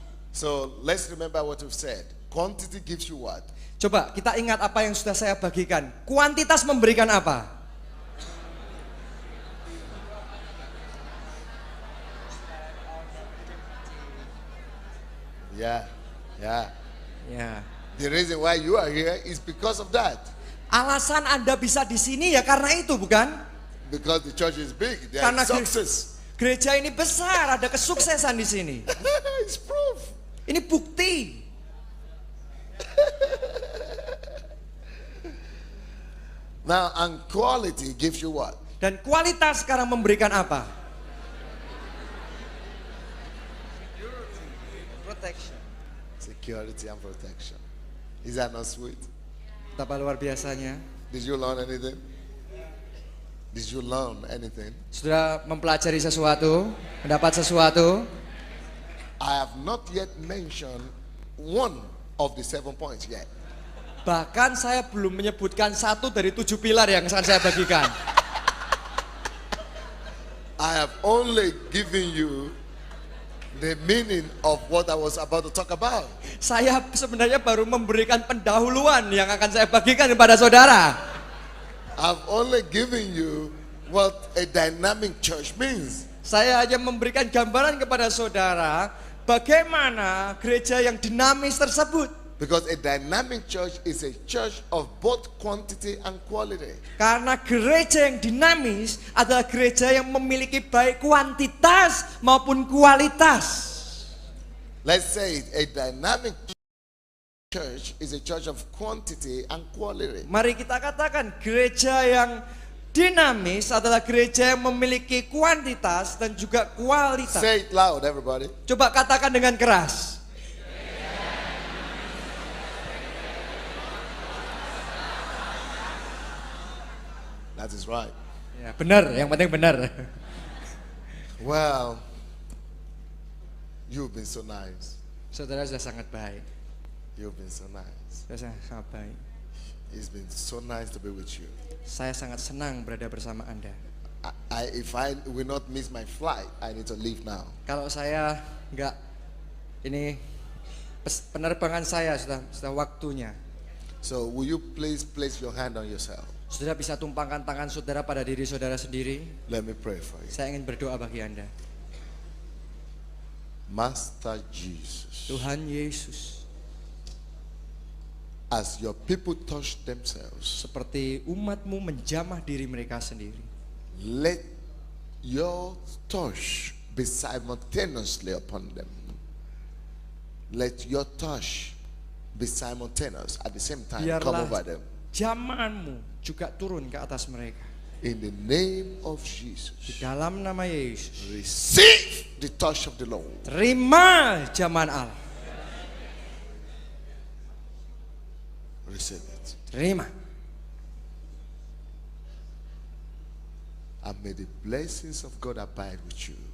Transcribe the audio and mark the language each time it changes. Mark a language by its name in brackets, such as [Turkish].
[English] So let's remember what we've said. Quantity gives you what? [Indonesian] Coba kita ingat apa yang sudah saya bagikan. Kuantitas memberikan apa? [English] Yeah. [Indonesian] Ya. [English] The reason why you are here is because of that. [Indonesian] Alasan Anda bisa di sini ya karena itu, bukan? [English] Because the church is big, there [Indonesian] Karena [English] is success. [Indonesian] Gereja ini besar, ada kesuksesan di sini. [English] It's proof. [Indonesian] Ini bukti. [English] Now, and quality gives you what? [Indonesian] Dan kualitas sekarang memberikan apa? [English] Protection. Security and protection. Is that not sweet? [Indonesian] Betapa luar biasanya. [English] Did you learn anything? Did you learn anything? [Indonesian] Sudah mempelajari sesuatu, mendapat sesuatu. [English] I have not yet mentioned one of the 7 points yet. [Indonesian] Bahkan saya belum menyebutkan 1 dari 7 pilar yang akan saya bagikan. [English] I have only given you the meaning of what I was about to talk about. [Indonesian] Saya sebenarnya baru memberikan pendahuluan yang akan saya bagikan kepada saudara. [English] I've only given you what a dynamic church means. [Indonesian] Saya hanya memberikan gambaran kepada saudara bagaimana gereja yang dinamis tersebut. [English] Because a dynamic church is a church of both quantity and quality. [Indonesian] Karena gereja yang dinamis adalah gereja yang memiliki baik kuantitas maupun kualitas. [English] Let's say it, a dynamic church is a church of quantity and quality. [Indonesian] Mari kita katakan gereja yang dinamis adalah gereja yang memiliki kuantitas dan juga kualitas. [English] Say it loud, everybody. [Indonesian] Coba katakan dengan keras. [English] That is right. [Indonesian] Ya, benar, yang penting benar. [English] Well, you've been so nice. [Indonesian] Saudara sudah sangat baik. [English] You've been so nice. [Indonesian] Sudah sangat baik. [English] It's been so nice to be with you. [Indonesian] Saya sangat senang berada bersama Anda. [English] If I will not miss my flight, I need to leave now. [Indonesian] Kalau saya enggak, ini penerbangan saya sudah waktunya. [English] So will you please place your hand on yourself? [Indonesian] Saudara bisa tumpangkan tangan saudara pada diri saudara sendiri. [English] Let me pray for you. [Indonesian] Saya ingin berdoa bagi Anda. [English] Master Jesus, [Indonesian] Tuhan Yesus, [English] as your people touch themselves, [Indonesian] seperti umatmu menjamah diri mereka sendiri, [English] let your touch be simultaneously upon them. Let your touch be simultaneous at the same time. Come over them. [Indonesian] Jamaanmu juga turun ke atas mereka. [English] In the name of [Indonesian] Di [English] Jesus, [Indonesian] dalam nama Yesus, [English] receive the touch of the Lord. [Indonesian] terima jamaan Allah. [English] Receive it. [Indonesian] Terima. [English] And may the blessings of God abide with you